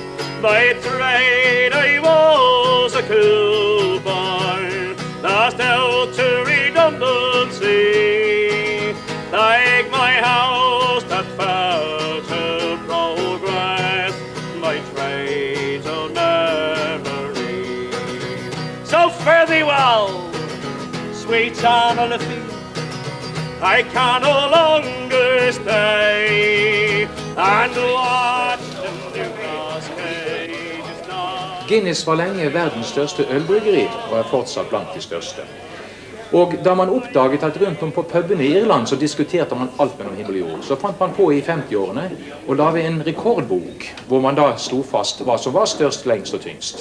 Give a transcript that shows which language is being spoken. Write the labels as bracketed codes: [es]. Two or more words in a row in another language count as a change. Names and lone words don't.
[en] By trade I was a cooper, lost out to redundancy, like my house that fell to progress, my trade to memory. So fare thee well, sweet Anne Oliphant, I can no longer stay and watch the Lucas cages die. [no] Guinness var lenge verdens største ølbryggeri, og er fortsatt blant de største. Og da man oppdaget at rundt om på pubene i Irland så diskuterte man alt mellom himmel og jord, så fant man på i 50-årene å lage en rekordbok, hvor man da slo fast hva som var størst, lengst og tyngst.